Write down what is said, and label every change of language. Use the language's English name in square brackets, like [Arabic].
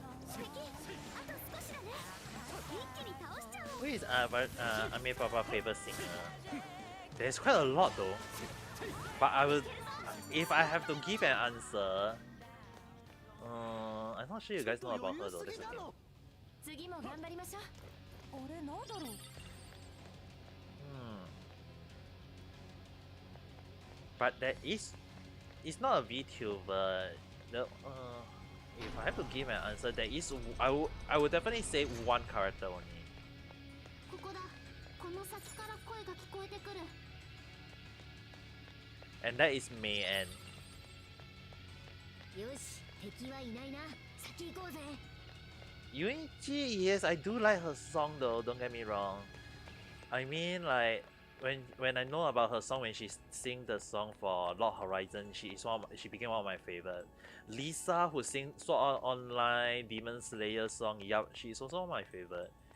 [Japanese] 素敵あと少しだね一気に倒しちゃおう [English] Who is Ami Papa favorite singer? There's quite a lot though. But I will, if I have to give an answer, I'm not sure you guys know about her though. That's the thing. [Japanese] 次も頑張りましょう。あれなんだろう。 [English] But there is, it's not a VTuber. The if I have to give an answer, there is. I would definitely say one character only. [Japanese] ここだこの先から声が聞こえてくる [English] And that is May N. [Japanese] よし敵はいないな先行こうぜ [English] Yuichi, yes, I do like her song though. Don't get me wrong. I mean, like when I know about her song when she sing the song for Lord Horizon, she became one of my favorite. Lisa, who sing Sword Art Online Demon Slayer song, yup, she's also one of my favorite.